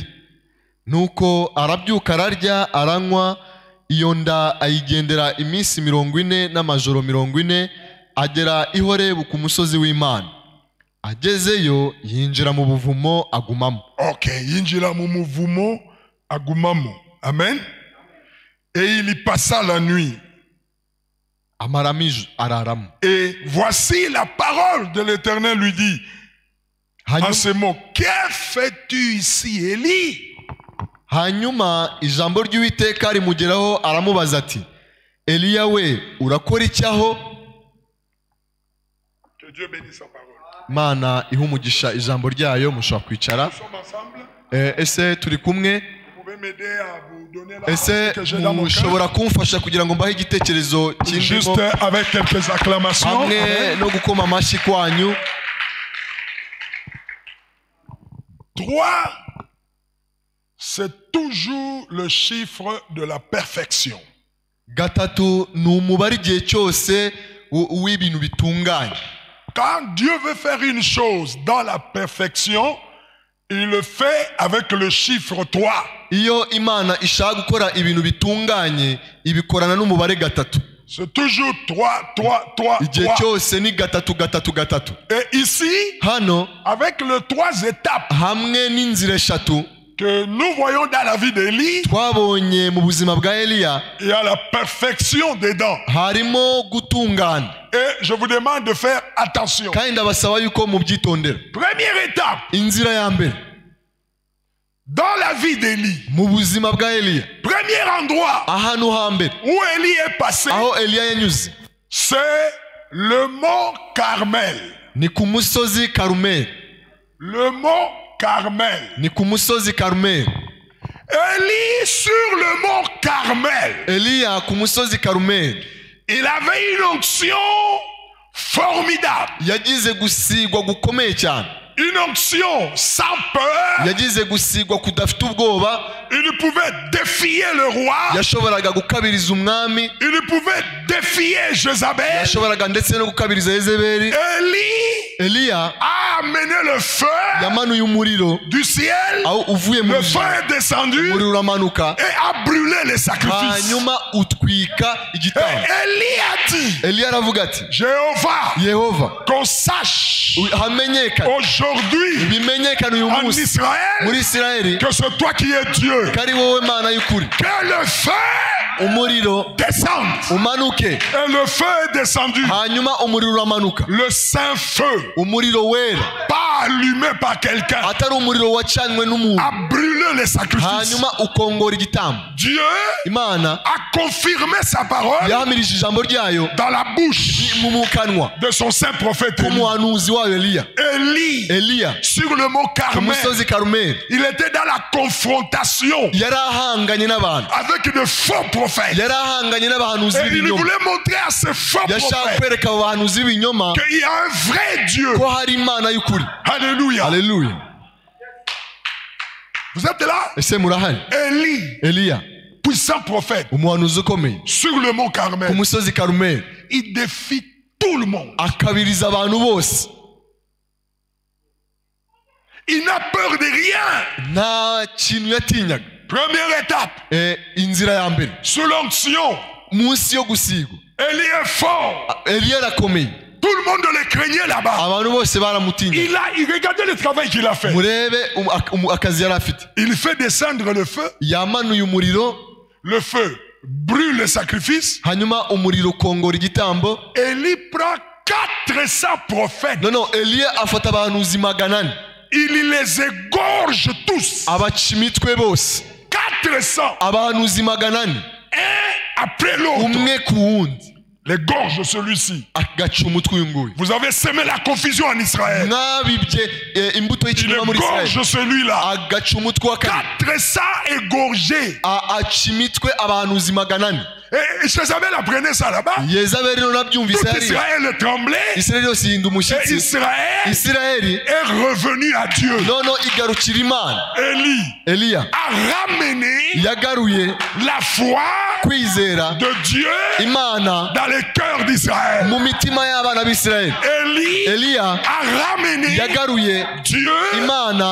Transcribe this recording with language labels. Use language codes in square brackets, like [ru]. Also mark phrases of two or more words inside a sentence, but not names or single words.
[rw] Nuko arabyuka ararya, aranywa, iyo nda ayigendera iminsi 40 n'amajoro 40, agera i Horebu ku musozi w'Imana. Agezeyo yinjira mu buvumo agumamo. Okay, yinjira mu muvumo agumamo. [fr] Amen. Et il y passa la nuit. Et voici la parole de l'Éternel lui dit, en ce mot, que fais-tu ici, Élie? [rw] Hanyuma ijambo ry'Uwiteka rimugeraho aramubaza ati, Eliya we urakora iki aho? [fr] Que Dieu bénisse sa parole. [rw] Imana iha umugisha ijambo ryayo. Mushobora kwicara. [fr] Nous sommes ensemble. [rw] Ese turi kumwe? [fr] Vous pouvez m'aider à vous donner la [rw] Ese [fr] pensée que j'ai dans mon cœur. [rw] mushobora kumfasha kugira ngo mbahe igitekerezo [fr] Juste [rw] kindimo [fr] avec quelques acclamations. [rw] hamwe Amen. no gukoma amashyi kwanyu. [fr] 3, c'est toujours le chiffre de la perfection. [rw] Gatatu ni umubare igihe cyose w'ibintu bitunganye. [fr] Quand Dieu veut faire une chose dans la perfection, il le fait avec le chiffre 3. [rw] Iyo Imana ishaka gukora ibintu bitunganye ibikorana n'umubare gatatu. [fr] C'est toujours 3, 3, 3, [rw] Igihe 3. cyose ni gatatu gatatu gatatu. [fr] Et ici, [rw] Hano [fr] avec les 3 étapes [rw] hamwe n'inzira eshatu [fr] que nous voyons dans la vie d'Élie, [rw] twabonye mu buzima bwa Eliya, [fr] il y a la perfection dedans. [rw] harimo gutungana. [fr] Et je vous demande de faire attention. [rw] Kandi ndabasaba yuko mubyitondera. [fr] Première étape, [rw] Inzira ya mbere [fr] dans la vie d'Élie, [rw] mu buzima bwa Eliya, [fr] premier endroit [rw] ahantu hambere [fr] où Élie est passé, [rw] aho Eliya yanyuze [fr] c'est le mont Carmel. [rw] ni ku musozi Karumeli. [fr] Le mont Carmel. [rw] Ni ku musozi Karumeli. [fr] Élie sur le mont Carmel, [rw] Eliya ku musozi Karumeli [fr] il avait une onction formidable. [rw] yagize gusigwa gukomeye cyane. [fr] Une onction sans peur. [rw] Yagize gusigwa kudafite ubwoba. [fr] Il pouvait défier le roi. [rw] Yashoboraga gukabiriza umwami. [fr] Il pouvait défier Jézabel. [rw] Yashoboraga ndetse no gukabiriza Yezebeli. Eliya [fr] a amené le feu [rw] yamanuye umuriro [fr] du ciel. [rw] aho uvuye mu [fr] Le feu est descendu [rw] umuriro uramanuka [fr] et a brûlé les sacrifices. [rw] hanyuma utwika igitambo. [fr] Élie a dit, [rw] Eliya aravuga ati, [fr] Jéhovah, [rw] Yehova, [fr] qu'on sache [rw] hamenyekane, [fr] aujourd'hui [rw] bimenyekane uyu [fr] en [rw] munsi [fr] Israël [rw] muri Isirayeli [fr] que c'est toi qui es Dieu. [rw] ko ari wowe Mana y'ukuri. [fr] Que le feu [rw] Umuriro [fr] descende. [rw] umanuke. [fr] Et le feu est descendu. [rw] Hanyuma umuriro uramanuka. [fr] Le saint feu, [rw] Umuriro wera, [fr] pas allumé par quelqu'un, [rw] atari umuriro wacanywe n'umuntu. [fr] a brûlé les sacrifices. [rw] Hanyuma ukongora igitambo. [fr] Dieu [rw] Imana [fr] a confirmé sa parole [rw] yahamirije ijambo ryayo [fr] dans la bouche [rw] mu kanwa [fr] de son saint prophète Élie. [rw] k'umuhanuzi wayo Eliya. Eliya [fr] Sur le mont [rw] ku [fr] Carmel, [rw] musozi Karumeli [fr] il était dans la confrontation [rw] yari ahanganye n'abantu. [fr] avec de faux prophètes. [rw] Yari ahanganye n'abahanuzi [fr] Et il [rw] b'ibinyoma. [fr] voulait montrer à ces faux [rw] Yashaka [fr] prophètes [rw] kwereka abo bahanuzi b'ibinyoma [fr] qu'il y a un vrai Dieu. [rw] ko hari Imana y'ukuri. [fr] Alléluia. [rw] Haleluya. [fr] Vous êtes là? [rw] Ese murahari? Eliya [fr] Puissant prophète, [rw] umuhanuzi ukomeye [fr] sur le mont [rw] ku [fr] Carmel, [rw] musozi Karumeli [fr] il défie tout le monde. [rw] akabiriza abantu bose. [fr] Il n'a peur de rien. [rw] Nta kintu yatinyaga. [fr] Première étape, [rw] Inzira ya mbere [fr] sous l'onction, [rw] munsi yo gusigwa. [fr] Élie est fort. [rw] Eliya arakomeye. [fr] Tout le monde le craignait là-bas. [rw] Abantu bose baramutinya. [fr] Il regardait le travail qu'il a fait. [rw] Murebe akazi yari afite. [fr] Il fait descendre le feu. [rw] Yamanuye umuriro. [fr] Le feu brûle le sacrifice. [rw] Hanyuma umuriro ukongora igitambo. [fr] Élie prend 400 prophètes. Non, [rw] Eliya afata abahanuzi 400. [fr] Il les égorge tous. [rw] Abaca imitwe bose. 400. Abahanuzi 400. [fr] Un après l'autre. [rw] Umwe ku wundi. [fr] Les gorges celui-ci. [rw] Agaca umutwe uyu nguyu. [fr] Vous avez semé la confusion en Israël. [rw] Mwabibye imbuto [fr] Il [rw] y'ikinyoma muri Israel. [fr] égorge celui-là. [rw] Agaca umutwe wa kabiri. [fr] 400 égorgés. [rw] Aca imitwe abahanuzi 400. [fr] Et Jézabel apprenait ça là-bas. [rw] Yezabeli no nabyumvise [fr] Tout [rw] hariya. [fr] Israël tremblait. [rw] Isirayeli yose ihinda [fr] Et [rw] umushyitsi. Isirayeli [fr] est revenu à Dieu. [rw] noneho igarukira Imana. Eliya [fr] A ramené [rw] yagaruye [fr] la foi [rw] kwizera [fr] de Dieu [rw] Imana [fr] dans les cœurs d'Israël. [rw] mu mitima y'abana b'Isirayeli. Eliya [fr] a ramené [rw] yagaruye [fr] Dieu [rw] Imana